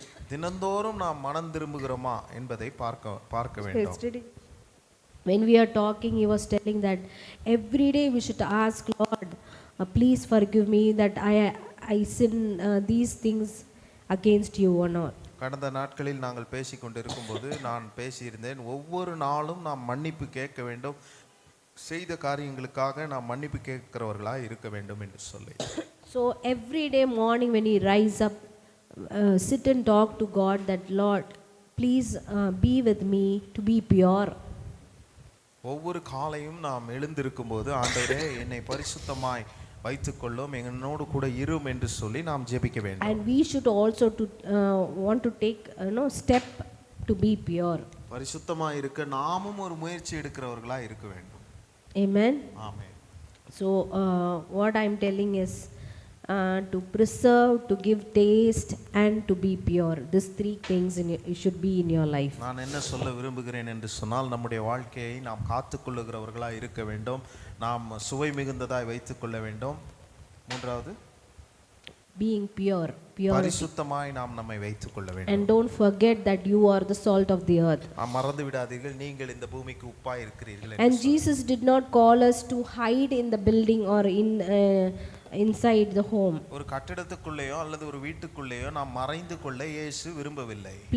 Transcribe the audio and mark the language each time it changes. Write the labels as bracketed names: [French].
[Tamil] தினந்தோறும் நாம் மனம் திரும்புகிறோமா என்பதை பார்க்க வேண்டும். [English] yesterday when we are talking, he was telling that every day we should ask Lord, please forgive me that I sin these things against you or not. [Tamil] கடந்த நாட்களில் நாங்கள் பேசிக்கொண்டிருக்கும்போது நான் பேசியிருந்தேன், ஒவ்வொரு நாளும் நாம் மன்னிப்பு கேட்க வேண்டும், செய்த காரியங்களுக்காக நாம் மன்னிப்பு கேட்கிறவர்களாக இருக்க வேண்டும் என்று சொல்லி. [English] So every day morning when he rise up, sit and talk to God that Lord, please be with me to be pure. [Tamil] ஒவ்வொரு காலையும் நாம் எழுந்திருக்கும் போது ஆண்டவரே என்னை பரிசுத்தமாய் வைத்துக்கொள்ளும், என்னோடு கூட இரும் என்று சொல்லி நாம் ஜெபிக்க வேண்டும். [English] And we should also want to take step to be pure. [Tamil] பரிசுத்தமாய் இருக்க நாமும் ஒரு முயற்சி எடுக்கிறவர்களா இருக்க வேண்டும். [English] Amen. [Tamil] Amen. [English] So what I am telling is to preserve, to give taste and to be pure. These three things should be in your life. [Tamil] நான் என்ன சொல்ல விரும்புகிறேன் என்று சொன்னால், நம்முடைய வாழ்க்கையை நாம் காத்துக்கொள்ளுகிறவர்களாக இருக்க வேண்டும், நாம் சுவை மிகுந்ததாய் வைத்துக்கொள்ள வேண்டும். மூன்றாவது [English] being pure, [Tamil] பரிசுத்தமாய் நாம் நம்மை வைத்துக்கொள்ள வேண்டும். [English] and don't forget that you are the salt of the earth. [Tamil] மறந்து விடாதீர்கள், நீங்கள் இந்த பூமிக்கு உப்பாய் இருக்கிறீர்கள். [English] And Jesus did not call us to hide in the building or inside the home. [Tamil] ஒரு கட்டடத்துக்குள்ளேயோ அல்லது ஒரு வீட்டுக்குள்ளேயோ நாம் மறைந்து கொள்ள இயேசு விரும்பவில்லை.